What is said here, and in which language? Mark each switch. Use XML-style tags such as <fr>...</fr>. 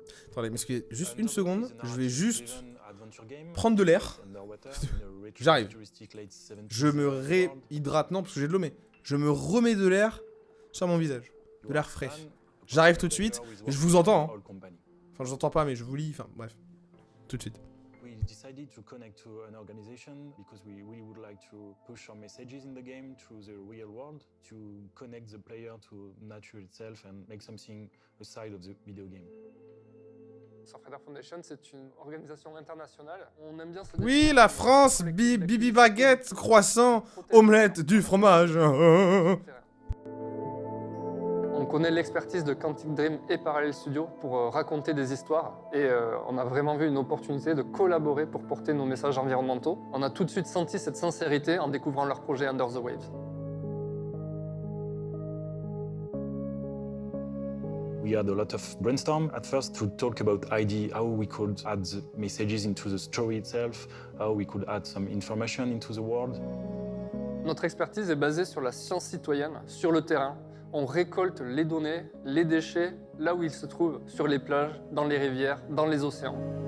<fr>Attendez, m'excusez juste une seconde. Je vais juste prendre de l'air. J'arrive. Je me réhydrate, non, parce que j'ai de l'eau, mais je me remets de l'air sur mon visage. De l'air frais. J'arrive tout de suite. Et je vous entends. Hein. Enfin, je vous entends pas, mais je vous lis. Enfin, bref. Tout de suite.</fr> <en>We decided to connect to an organization because we really would like to push our messages in the game through the real world, to connect the player to nature itself and make something aside of the video game.</en> <fr>Partenaire Foundation, c'est une organisation internationale. On aime bien se Oui, la France, bibi baguette, croissant, omelette, du fromage. On connaît l'expertise de Quantic Dream et Parallel Studio pour raconter des histoires et on a vraiment vu une opportunité de collaborer pour porter nos messages environnementaux. On a tout de suite senti cette sincérité en découvrant leur projet Under the Waves.</fr> <en>We had a lot of brainstorm at first to talk about idea, how we could add the messages into the story itself, how we could add some information into the world.</en> <fr>Notre expertise est basée sur la science citoyenne, sur le terrain. On récolte les données, les déchets, là où ils se trouvent, sur les plages, dans les rivières, dans les océans.</fr>